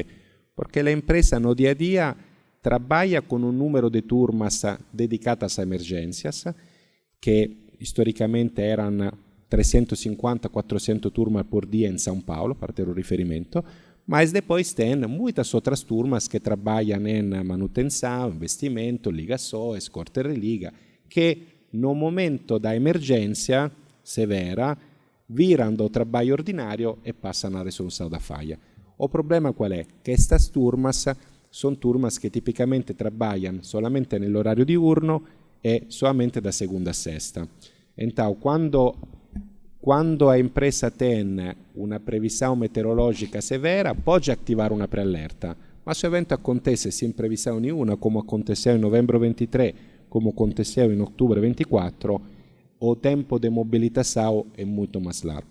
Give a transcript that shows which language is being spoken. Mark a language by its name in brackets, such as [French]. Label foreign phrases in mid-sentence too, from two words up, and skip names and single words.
[Portuguese] Porque a empresa no dia a dia trabalha com um número de turmas dedicadas a emergências, que historicamente eram 350, 400 turmas por dia em São Paulo, para ter um riferimento, mas depois tem muitas outras turmas que trabalham em manutenção, investimento, ligações, corte e religa, que no momento da emergência severa viram do trabalho ordinário e passam à resolução da falha. O problema qual é? Que estas turmas são turmas que tipicamente trabalham [Italian] solamente nell'orario diurno [Portuguese] e solamente da segunda a sexta. Então, quando a empresa tem uma previsão meteorológica severa, pode ativar uma pré-alerta, mas se o evento acontece sem previsão nenhuma, como aconteceu em novembro 23, como aconteceu em outubro 24, o tempo de mobilitação é muito mais largo.